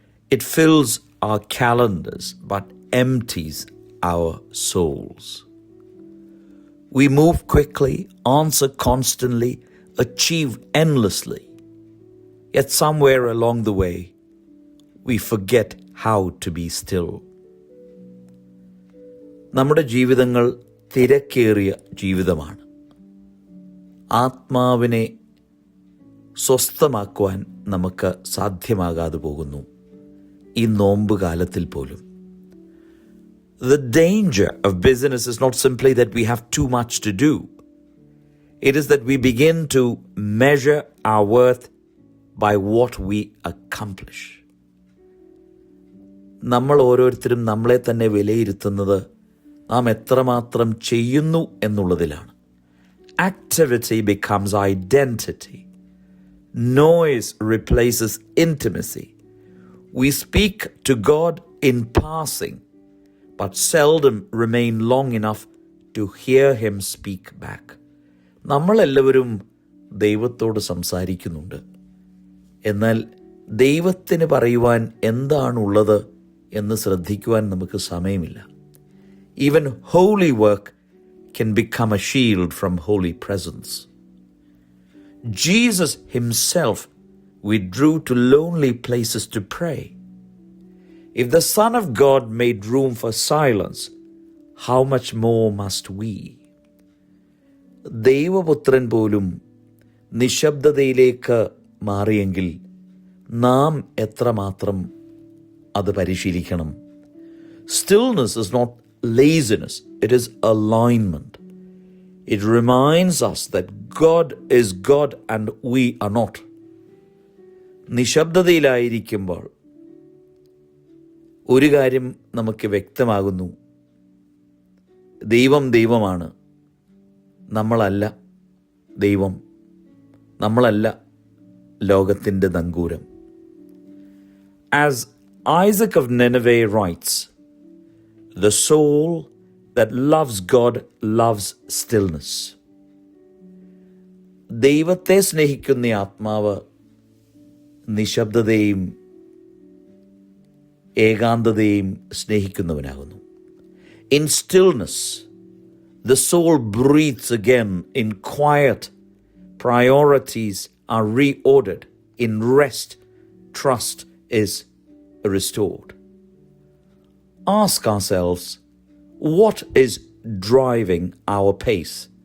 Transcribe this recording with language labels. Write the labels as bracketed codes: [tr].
[en] It fills our calendars but empties our souls. We move quickly, answer constantly, achieve endlessly. Yet somewhere along the way, we forget how to be still. [ml] നമ്മുടെ ജീവിതങ്ങൾ തിരക്കേറിയ ജീവിതമാണ്. ആത്മാവിനെ സ്വസ്ഥമാക്കുവാൻ നമുക്ക് സാധ്യമാകാതെ പോകുന്നു ഈ നോമ്പ് കാലത്തിൽ പോലും. [en] The danger of busyness is not simply that we have too much to do. It is that we begin to measure our worth by what we accomplish. [ml] നമ്മൾ ഓരോരുത്തരും നമ്മളെ തന്നെ വിലയിരുത്തുന്നത് നാം എത്രമാത്രം ചെയ്യുന്നു എന്നുള്ളതിലാണ്. [en] Activity becomes identity. Noise replaces intimacy. We speak to God in passing, but seldom remain long enough to hear him speak back. [ml] നമ്മളെല്ലാവരും ദൈവത്തോട് സംസാരിക്കുന്നുണ്ട്. എന്നാൽ ദൈവത്തിന് പറയുവാൻ എന്താണുള്ളത് എന്ന് ശ്രദ്ധിക്കുവാൻ നമുക്ക് സമയമില്ല. [en] Even holy work can become a shield from holy presence. Jesus himself withdrew to lonely places to pray. If the Son of God made room for silence, how much more must we? [ml] ദൈവപുത്രൻ പോലും നിശബ്ദതയിലേക്ക് മാറിയെങ്കിൽ നാം എത്രമാത്രം അത് പരിശീലിക്കണം. [en] Stillness is not laziness, it is alignment. It reminds us that God is God and we are not. [ml] നിശബ്ദതയിലായിരിക്കുമ്പോൾ ഒരു കാര്യം നമുക്ക് വ്യക്തമാകുന്നു. ദൈവം ദൈവമാണ്, നമ്മളല്ല ദൈവം, നമ്മളല്ല ലോകത്തിൻ്റെ നങ്കൂരം. [en] As Isaac of Nineveh writes, the soul that loves God loves stillness. [ml] ദൈവത്തെ സ്നേഹിക്കുന്ന ആത്മാവ് നിശബ്ദതയും ഏകാന്തതയും സ്നേഹിക്കുന്നവനാകുന്നു. [en] In stillness, the soul breathes again. In quiet, priorities are reordered. In rest, trust is restored. Ask ourselves, what is driving our pace?